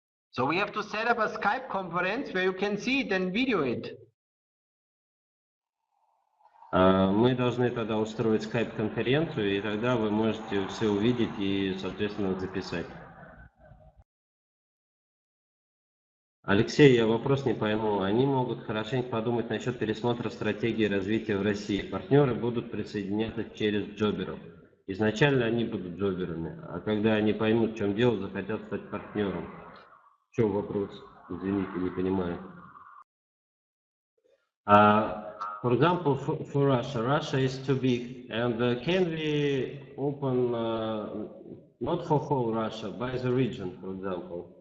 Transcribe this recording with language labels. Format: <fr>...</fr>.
<en>So we have to set up a Skype conference where you can see it and video it.</en> <ru>Мы должны тогда устроить скайп-конференцию, и тогда вы можете все увидеть и, соответственно, записать. Алексей, я вопрос не пойму. Они могут хорошенько подумать насчет пересмотра стратегии развития в России. Партнеры будут присоединяться через джоберов. Изначально они будут джоберами, а когда они поймут, в чем дело, захотят стать партнером. В чем вопрос? Извините, не понимаю.</ru> <en>For example, for Russia, Russia is too big, and can we open not for whole Russia, by the region, for example?</en>